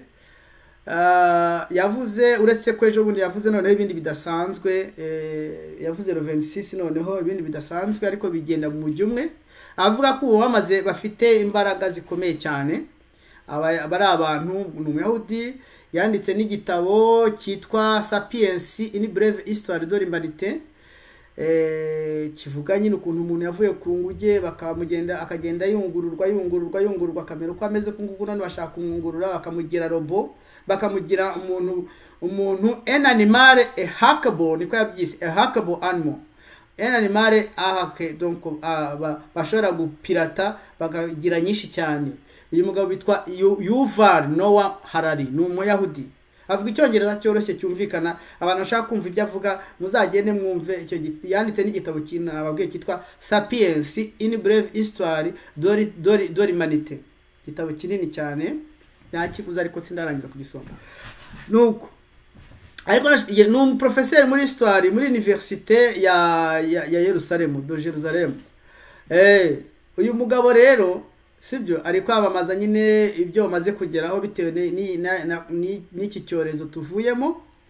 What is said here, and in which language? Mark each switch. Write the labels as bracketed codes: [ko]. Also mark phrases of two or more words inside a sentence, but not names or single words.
[rw] Yavuze, uretse ko ejo bundi yavuze noneho ibindi bidasanzwe, yavuze le 26 noneho ibindi bidasanzwe, ariko bigenda mu mujyi umwe. Avuga ko uwo bamaze bafite imbaraga zikomeye cyane. Bari abantu, ni Umuyahudi, yanditse n'igitabo cyitwa Sapiens, [fr] une brève histoire de l'humanité. [rw] Kivuga nyine ukuntu umuntu yavuye ku nguge akagenda yungururwa kamera uko ameze ku ngugu, none bashaka kumwungurura bakamugira robo, bakamugira umuntu [fr] un animal hackable, [rw] niko yabyise, [en] a hackable animal, [fr] un animal ahake, [rw] donc bashobora gupirata bakagira nyinshi cyane. Uyu mugabo bitwa Yuval Noah Harari, ni Umuyahudi, avuga icyongereza cyoroshye cyumvikana. Abantu bashaka kumva ibyo avuga muzagende mwumve icyo yanditse n'igitabo ababwiye cyitwa Sapiens, [fr] une brève histoire de l'humanité. [rw] Igitabo kinini cyane, nakiguze ariko sindarangiza kugisoma. Nuko ariko ni umuprofesseur muri histoire muri université ya Yerusalemu, de Jerusalem. Uyu mugabo rero sibyo ari kwabamaza nyine ibyo bamaze kugeraho bitewe n'iki cyorezo tuvuyemo.